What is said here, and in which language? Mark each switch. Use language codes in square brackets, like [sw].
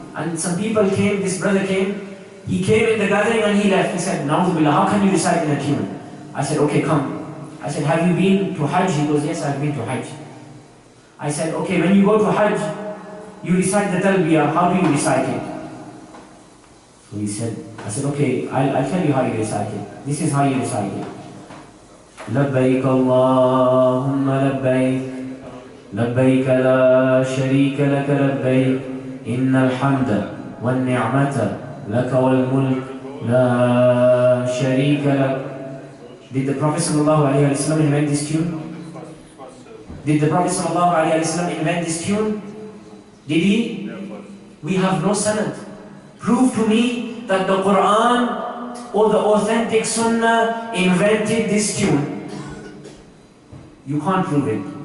[en] And some people came, this brother came, he came in the gathering and he left. He said, Na'udhu billah, how can you recite in a tune? I said, okay, come. I said, have you been to Hajj? He goes, yes, I've been to Hajj. I said, okay, when you go to Hajj, you recite the talbiyah, how do you recite it? So he said, I said, okay, I'll tell you how you recite it. This is how you recite it. [ar] لبيك اللهم لبيك لبيك لا شريك لك لبيك إن الحمد والنعمة لك والملك لا شريك لك. [en] Did the Prophet ﷺ invent this tune? Did the Prophet ﷺ invent this tune? Did he? We have no sanad. Prove to me that the Quran or the authentic Sunnah invented this tune. You can't prove it.